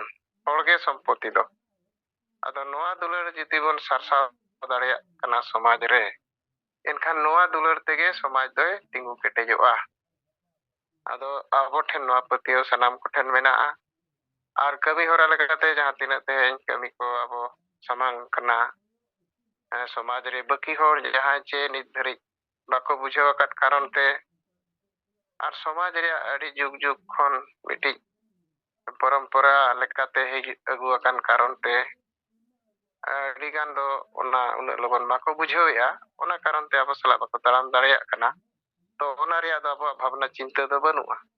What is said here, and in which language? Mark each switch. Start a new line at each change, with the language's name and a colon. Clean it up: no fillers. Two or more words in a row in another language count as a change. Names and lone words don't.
Santali: ᱦᱚᱲᱜᱮ ᱥᱚᱢᱯᱚᱛᱛᱤ ᱫᱚ ᱟᱫᱚ ᱱᱚᱣᱟ ᱫᱩᱞᱟᱹᱲ ᱡᱩᱫᱤ ᱵᱚᱱ ᱥᱟᱨᱥᱟᱣ ᱫᱟᱲᱮᱭᱟᱜ ᱠᱟᱱᱟ ᱥᱚᱢᱟᱡᱽ ᱨᱮ ᱮᱱᱠᱷᱟन ᱱᱚᱣᱟ ᱫᱩᱞᱟᱹᱲ ᱛᱮᱜᱮ ᱥᱚᱢᱟᱡᱽ ᱫᱚᱭ ᱛᱤᱸᱜᱩ ᱠᱮᱴᱮᱡᱚᱜᱼᱟ ᱟᱫᱚ ᱟᱵᱚ ᱴᱷᱮᱱ ᱱᱚᱣᱟ ᱯᱟᱹᱛᱭᱟᱹᱣ ᱥᱟᱱᱟᱢ ᱠᱚᱴᱷᱮᱱ ᱢᱮᱱᱟᱜᱼᱟ ᱟᱨ ᱠᱟᱹᱢᱤ ᱦᱚᱨᱟ ᱞᱮᱠᱟᱛᱮ ᱡᱟᱦᱟᱸ ᱛᱤᱱᱟᱹᱜ ᱛᱮᱦᱮᱧ ᱠᱟᱹᱢᱤ ko abo samang kana ᱥᱚᱢᱟᱡᱽ ᱨᱮ ᱵᱟᱹᱠᱤ ᱦᱚᱲ ᱡᱟᱦᱟᱸᱭ ᱪᱮ ᱱᱤᱛ ᱫᱷᱟᱹᱨᱤᱡ ᱵᱟᱠᱚ ᱵᱩᱡᱷᱟᱹᱣ ᱟᱠᱟᱫ ᱠᱟᱨᱚᱱ ᱛᱮ ᱟᱨ ᱥᱚᱢᱟᱡᱽ ᱨᱮᱭᱟᱜ ᱟᱹᱰᱤ ᱡᱩᱜᱽ ᱠᱷᱚᱱ ᱢᱤᱫᱴᱤᱡ ᱯᱚᱨᱚᱢᱯᱚᱨᱟ ᱞᱮᱠᱟᱛᱮ ᱦᱮᱡ ᱟᱹᱜᱩ ᱟᱠᱟᱱ ᱠᱟᱨᱚᱱ ᱛᱮ ᱟᱹᱰᱤ ᱜᱟᱱ ᱫᱚ ᱚᱱᱟ ᱩᱱᱟᱹᱜ ᱞᱚᱜᱚᱱ ᱵᱟᱠᱚ ᱵᱩᱡᱷᱟᱹᱣᱮᱜᱼᱟ ᱚᱱᱟ ᱠᱟᱨᱚᱱ ᱛᱮ ᱟᱵᱚ ᱥᱟᱞᱟᱜ ᱵᱟᱠᱚ ᱛᱟᱲᱟᱢ ᱫᱟᱲᱮᱭᱟᱜ ᱠᱟᱱᱟ ᱛᱚ ᱚᱱᱟ ᱨᱮᱭᱟᱜ ᱫᱚ ᱟᱵᱚᱣᱟᱜ ᱵᱷᱟᱵᱽᱱᱟ ᱪᱤᱱᱛᱟᱹ ᱫᱚ ᱵᱟᱹᱱᱩᱜᱼᱟ